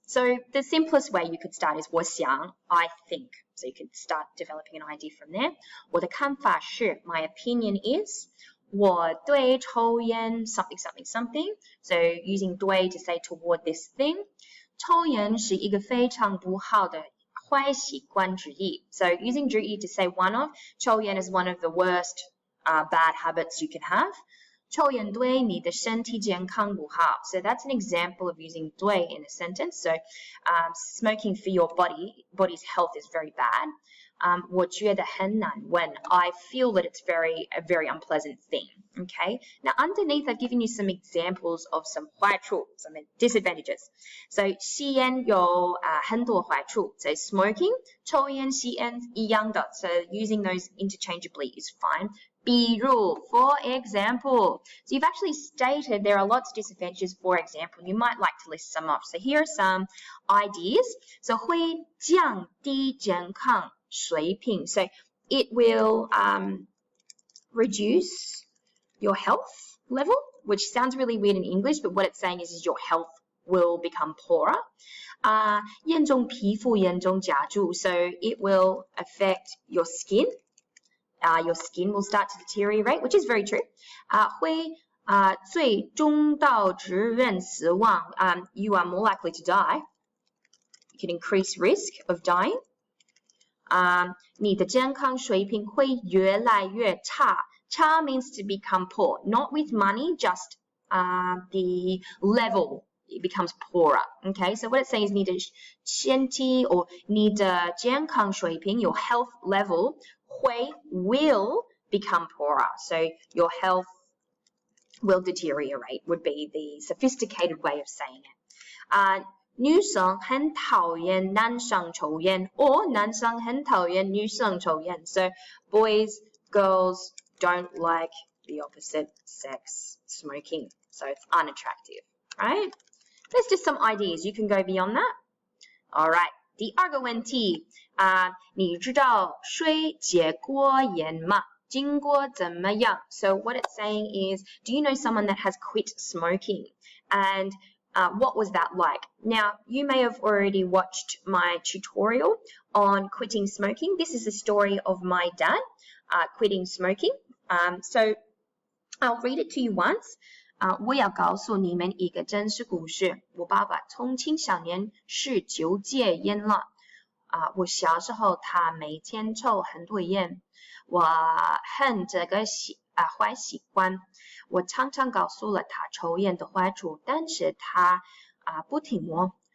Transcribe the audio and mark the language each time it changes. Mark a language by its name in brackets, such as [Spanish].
[English] So the simplest way you could start is [Chinese] 我想 [English] I think. So you could start developing an idea from there. [Chinese] 我的看法是 [English] my opinion is [Chinese] 我对抽烟 [English] something something something. So using 对 to say toward this thing. [Chinese] 抽烟是一个非常不好的坏习惯之一. [English] So using 之一 to say one of, 抽烟 is one of the worst bad habits you can have. [Chinese] 抽烟对你的身体健康不好. [English] So that's an example of using 对 in a sentence. So smoking for your body's health is very bad. [Chinese] 我觉得很难 [English] when I feel that it's a very unpleasant thing. Okay. Now underneath I've given you some examples of some 坏处, some disadvantages. [Chinese] So 吸烟有很多坏处. [English] So smoking, [Chinese] 抽烟吸烟一样的. [English] So using those interchangeably is fine. [Chinese] 比如, [English] for example. So you've actually stated there are lots of disadvantages. For example, you might like to list some off. So here are some ideas. So [Chinese] 会降低健康水平. [English] So it will reduce your health level, which sounds really weird in English, but what it's saying is your health will become poorer. [Chinese] 严重皮肤严重加重. [English] So it will affect your skin. Your skin will start to deteriorate, which is very true. [Chinese] 会最终导致人死亡. [English] You are more likely to die. You can increase risk of dying. [Chinese] 你的健康水平会越来越差. [English] 差 means to become poor, not with money, just the level. It becomes poorer. Okay, so what it's saying is [Chinese] 你的身体 [English] or [Chinese] 你的健康水平 [English] your health level will become poorer. So your health will deteriorate would be the sophisticated way of saying it. [Chinese] 女生很讨厌男生抽烟 or 男生很讨厌女生抽烟. [English] So boys, girls don't like the opposite sex smoking. So it's unattractive, right? There's just some ideas. You can go beyond that. All right. [Chinese] 第二个问题你知道谁戒过烟吗？经过怎么样? [English] So what it's saying is, do you know someone that has quit smoking? And what was that like? Now, you may have already watched my tutorial on quitting smoking. This is the story of my dad quitting smoking. So I'll read it to you once. [Chinese] 我要告诉你们一个真实故事。我爸爸从青少年时就戒烟了。我小时候他每天抽很多烟。我恨这个坏习惯。我常常告诉了他抽烟的坏处，但是他不听我。